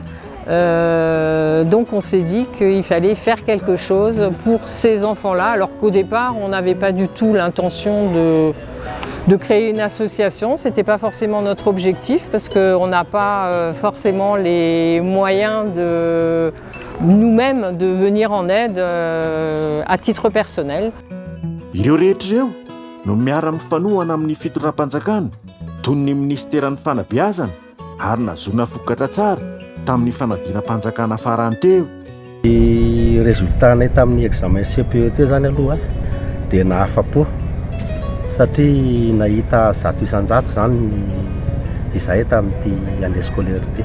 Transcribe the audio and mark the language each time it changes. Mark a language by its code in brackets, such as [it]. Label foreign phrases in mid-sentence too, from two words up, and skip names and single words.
[fr] Donc on s'est dit qu'il fallait faire quelque chose pour ces enfants-là, alors qu'au départ on n'avait pas du tout l'intention de créer une association. Ce n'était pas forcément notre objectif parce qu'on n'a pas forcément les moyens de nous-mêmes de venir en aide à titre personnel. [mg] Ireo rehetra ireo no miara mifanohana amin'ny fitondram-panjakana toy ny ministeran'ny fanabeazana ary nazona vokatra tsara tamin'ny fanadina-panjakana farany teo. Ny résultat-nay tamin'ny examen CPET zany aloha dia nahafa-po satria nahita 100% zany izahay tamin'ity [fr] année scolaire [mg] ity.